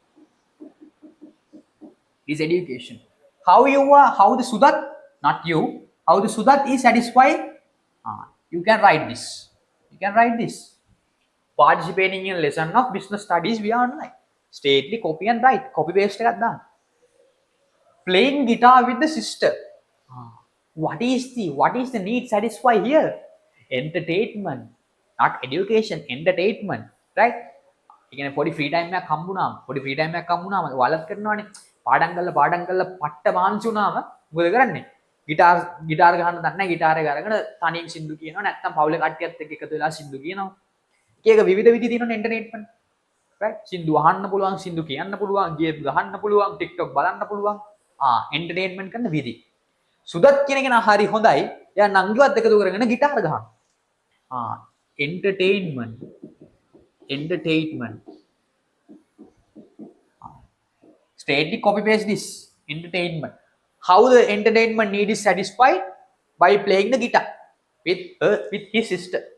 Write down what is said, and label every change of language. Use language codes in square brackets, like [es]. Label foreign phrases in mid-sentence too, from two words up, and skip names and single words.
[en] It is education. How the Sudat, not you, how the Sudat is satisfied? You can write this. You can write this. Participating in a lesson of business studies via online. Straightly copy and write. Copy paste [si] එකක් දාන්න. [en] Playing guitar with the sister. What is the need satisfy here? Entertainment, not education. Entertainment, right? [si] ඒ කියන්නේ පොඩි [en] free time [si] එකක් හම්බුනාම ඔයාලත් කරනවානේ. පාඩම් කරලා පට්ට මාංශු වුණාම මොකද කරන්නේ? ගිටාර ගහන්න දන්නේ නැහැ. ගිටාර් එක අරගෙන තනියෙන් සින්දු කියනවා. නැත්නම් පවුලේ කට්ටියත් එක්ක එකතු වෙලා සින්දු කියනවා. එක විවිධ විදි තියෙනවනේ entertainment. right? සින්දු අහන්න පුළුවන්, සින්දු කියන්න පුළුවන්, ගේම් ගහන්න පුළුවන්, TikTok බලන්න පුළුවන්. entertainment කරන විදි. සුදත් කියන කෙනා හරි හොඳයි. එයා නංගිවත් එකතු කරගෙන ගිටාර ගහනවා. entertainment. [en] Straightly copy paste this. Entertainment. How the entertainment need is satisfied? By playing the guitar with his sister.